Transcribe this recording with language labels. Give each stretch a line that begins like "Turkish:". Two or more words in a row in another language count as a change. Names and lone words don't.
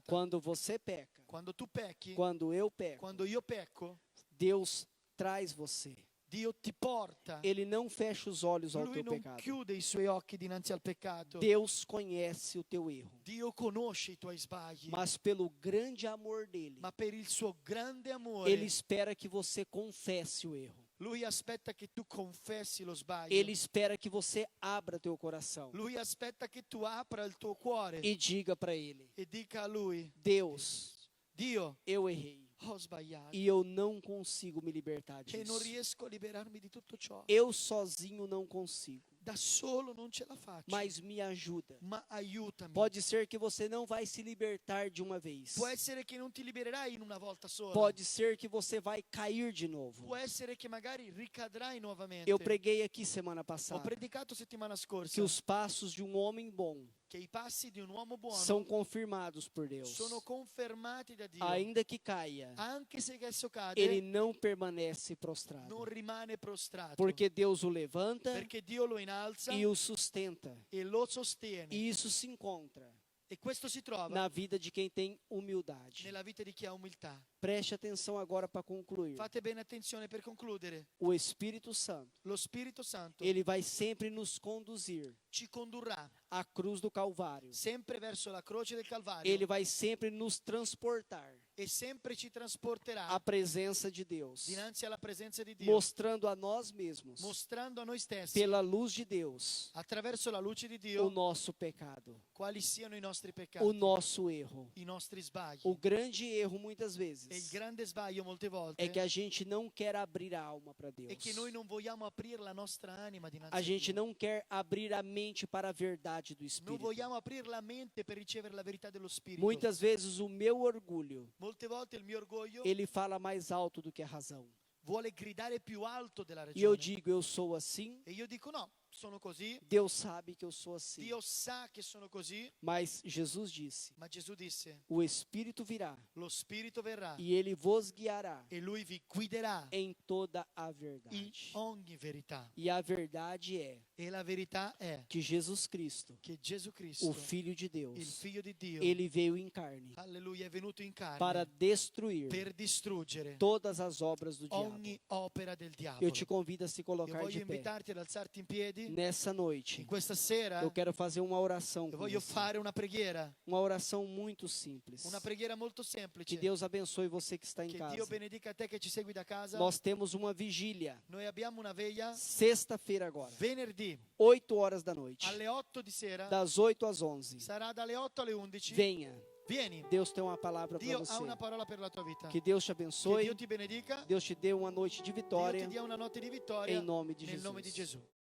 Portuguese: Quando você peca,
Italian: Quando tu pecchi,
Portuguese: quando eu peco,
Italian: quando io pecco,
Portuguese: Deus traz você.
Italian: Dio ti porta.
Portuguese: Ele não fecha os olhos ao
Italian: Lui
Portuguese: teu
Italian: non
Portuguese: pecado.
Italian: chiude i suoi occhi dinanzi al peccato.
Portuguese: Deus conhece o teu erro,
Italian: Dio conosce i tuoi sbagli,
Portuguese: mas pelo grande amor dele,
Italian: ma per il suo grande amore,
Portuguese: ele espera que você confesse o erro.
Italian: Lui aspetta che tu confessi lo sbaglio.
Portuguese: Ele espera que você abra teu coração
Italian: Lui aspetta che tu apra il tuo cuore
Portuguese: e diga para ele:
Italian: e dica a Lui:
Portuguese: Deus,
Italian: Dio,
Portuguese: eu errei
Italian: ho sbagliato
Portuguese: e eu não consigo me libertar
Italian: e non
Portuguese: disso.
Italian: riesco a liberarmi di tutto ciò.
Portuguese: Eu sozinho não consigo,
Italian: Da solo non ce la faccio,
Portuguese: mas me ajuda.
Italian: ma aiutami.
Portuguese: Pode ser que você não vai se libertar de uma vez.
Italian: Può essere che non ti libererai in una volta sola.
Portuguese: Pode ser que você vai cair de novo.
Italian: Può essere che magari ricadrai nuovamente.
Portuguese: Eu preguei aqui semana
Italian: Ho
Portuguese: passada
Italian: predicato settimana scorsa
Portuguese: que os passos de um homem bom
Italian: che i passi di un uomo buono
Portuguese: são confirmados por Deus.
Italian: sono confermati da Dio.
Portuguese: Ainda que caia,
Italian: Anche se esso cade,
Portuguese: ele não permanece prostrado,
Italian: non rimane prostrato.
Portuguese: porque Deus o levanta
Italian: Perché Dio lo inalza
Portuguese: e o sustenta.
Italian: e lo sostiene.
Portuguese: E isso se encontra
Italian: E questo si trova
Portuguese: na vida de quem tem humildade.
Italian: nella vita di chi ha umiltà.
Portuguese: Preste atenção agora para concluir.
Italian: Fate bene attenzione per concludere.
Portuguese: O Espírito Santo,
Italian: Lo Spirito Santo
Portuguese: ele vai sempre nos conduzir
Italian: ci condurrà
Portuguese: à cruz do Calvário.
Italian: sempre verso la croce del Calvario
Portuguese: Ele vai sempre nos transportar
Italian: e sempre ci trasporterà
Portuguese: à presença de Deus,
Italian: dinanzi alla presenza di Dio,
Portuguese: mostrando a nós mesmos,
Italian: mostrando a noi stessi
Portuguese: pela luz de Deus,
Italian: attraverso la luce di
Portuguese: o
Italian: Dio
Portuguese: nosso pecado,
Italian: quali siano i nostri peccati,
Portuguese: o nosso erro.
Italian: i nostri sbagli.
Portuguese: O grande erro, muitas
Italian: E il
Portuguese: vezes,
Italian: grande sbaglio molte volte
Portuguese: é que a gente não quer abrir a alma para Deus.
Italian: è che noi non vogliamo aprire la nostra anima dinanzi
Portuguese: A a gente
Italian: Dio.
Portuguese: não quer abrir a mente para a verdade do
Italian: Non
Portuguese: Espírito.
Italian: vogliamo aprire la mente per ricevere la verità dello Spirito.
Portuguese: Muitas vezes o meu orgulho,
Italian: Molte volte il mio orgoglio
Portuguese: ele fala mais alto do que a razão.
Italian: vuole gridare più alto della
Portuguese: E eu
Italian: ragione.
Portuguese: digo, eu sou assim,
Italian: E io dico no, sono così,
Portuguese: Deus sabe que eu sou assim.
Italian: Dio sa che sono così,
Portuguese: Mas Jesus disse:
Italian: ma Gesù disse,
Portuguese: o Espírito virá
Italian: lo Spirito verrà
Portuguese: e ele vos guiará
Italian: e Lui vi guiderà
Portuguese: em toda a
Italian: in
Portuguese: verdade.
Italian: ogni verità.
Portuguese: E a verdade é
Italian: E la verità è
Portuguese: que Jesus Cristo,
Italian: che Gesù
Portuguese: o
Italian: Cristo,
Portuguese: Filho de
Italian: il
Portuguese: Deus,
Italian: Figlio di Dio,
Portuguese: ele veio em carne
Italian: alleluia, è venuto in
Portuguese: para
Italian: carne
Portuguese: destruir
Italian: per distruggere
Portuguese: todas as obras do diabo.
Italian: ogni opera del
Portuguese: Eu
Italian: diavolo.
Portuguese: te convido a se
Italian: Io
Portuguese: colocar
Italian: voglio
Portuguese: de pé.
Italian: invitarti ad alzarti in piedi
Portuguese: Nessa noite,
Italian: in questa sera.
Portuguese: eu quero fazer uma oração
Italian: Io
Portuguese: com
Italian: voglio
Portuguese: você.
Italian: fare una preghiera
Portuguese: Muito simples.
Italian: Una preghiera molto
Portuguese: Que
Italian: semplice.
Portuguese: Deus abençoe você que está em
Italian: Che Dio
Portuguese: casa.
Italian: benedica te che ci segui da casa.
Portuguese: Nós temos uma vigília,
Italian: Noi abbiamo una veglia
Portuguese: sexta-feira agora,
Italian: venerdì
Portuguese: 8 horas da noite,
Italian: alle 8 di sera.
Portuguese: das 8 às 11.
Italian: Sarà dalle 8 alle 11.
Portuguese: Venha,
Italian: Vieni.
Portuguese: Deus tem uma palavra para
Italian: Dio
Portuguese: você.
Italian: ha una parola per la tua vita.
Portuguese: Que Deus te
Italian: Che
Portuguese: abençoe,
Italian: Dio ti benedica.
Portuguese: Deus te dê uma noite de
Italian: Dio
Portuguese: vitória,
Italian: ti dia una notte di vittoria
Portuguese: em nome de
Italian: nel nome di
Portuguese: Jesus. Gesù.